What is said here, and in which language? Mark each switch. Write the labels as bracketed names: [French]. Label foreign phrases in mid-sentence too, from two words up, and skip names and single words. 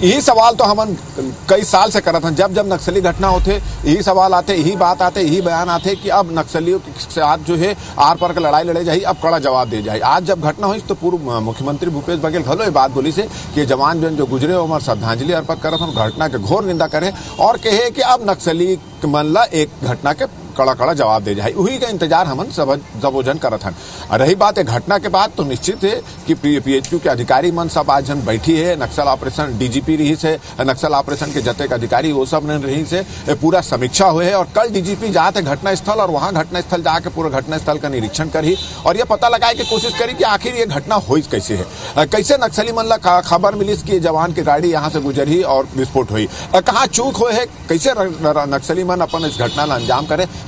[Chhattisgarhi] यही सवाल तो हम कई साल से करत हन, जब जब नक्सली घटना होते यही सवाल आते, यही बात आते, यही बयान आते कि अब नक्सलियों के साथ जो है आर पार का लड़ाई लड़े जाए, अब कड़ा जवाब दे जाए। आज जब घटना हुई तो पूर्व मुख्यमंत्री भूपेश बघेल घलो ये बात बोली से कि जवान जो गुजरे उमर श्रद्धांजलि अर्पित करत हन, घटना के घोर निंदा करे और कहे कि अब नक्सली मन ला एक घटना के कड़ा कड़ा जवाब दे जाए। वही का इंतजार हमन सब जन करत हन। रही बात है घटना के बाद तो निश्चित है कि पीएचक्यू के अधिकारी मन सब आज जन बैठी है, नक्सल ऑपरेशन डीजीपी रही से, नक्सल ऑपरेशन के जतेक अधिकारी वो सब ने रही से पूरा समीक्षा हुए है और कल डीजीपी जाते घटना स्थल और वहां घटना स्थल जाके पूरा घटना स्थल का निरीक्षण करी और ये पता लगाए की कोशिश करी कि आखिर ये घटना हुई कैसे है, कैसे नक्सली मन ला खबर मिली कि जवान की गाड़ी यहाँ से गुजरी और विस्फोट हुई, कहाँ चूक हुए है, कैसे नक्सली मन अपन इस घटना ला अंजाम करे।